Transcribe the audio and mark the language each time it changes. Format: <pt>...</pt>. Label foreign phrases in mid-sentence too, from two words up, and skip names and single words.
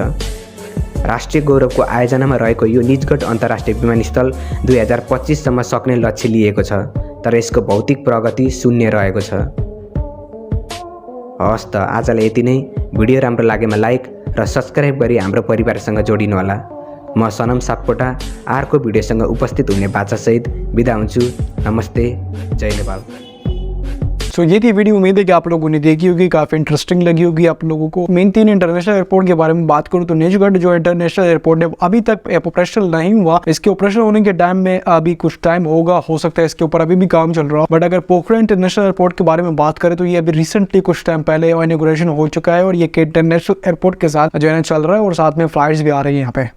<ne>राष्ट्रिय गौरवको आयोजनामा रहेको यो निजगढ अन्तर्राष्ट्रिय विमानस्थल 2025 सम्म सक्ने लक्ष्य लिएको छ, तर यसको भौतिक प्रगति शून्य रहेको छ। हवस् त आजलाई यति नै। भिडियो राम्रो लागेमा लाइक र सब्सक्राइब गरी हाम्रो परिवारसँग जोडिनुहोला। म सनम सापकोटा अर्को भिडियोसँग उपस्थित हुने बाचासहित बिदा हुन्छु। नमस्ते, जय नेपाल।</ne> <hi>तो ये थी वीडियो, उम्मीद है कि आप लोगों ने देखी होगी, काफ़ी इंटरेस्टिंग लगी होगी आप लोगों को। मेन 3</hi> <en>International Airport</en> <hi>के बारे में बात करूँ तो निजगढ़ जो</hi> <en>International Airport</en> <hi>है अभी तक ऑपरेशनल नहीं हुआ। इसके ऑपरेशनल होने के टाइम में अभी कुछ टाइम होगा, हो सकता है इसके ऊपर अभी भी काम चल रहा हो। बट अगर पोखरण</hi> <en>International Airport</en> <hi>के बारे में बात करें तो ये अभी रिसेंटली कुछ टाइम पहले इनॉग्रेशन हो चुका है और ये इंटरनेशनल एयरपोर्ट के साथ जो है चल रहा है और साथ में फ्लाइट्स भी आ रही है यहाँ पे।</hi>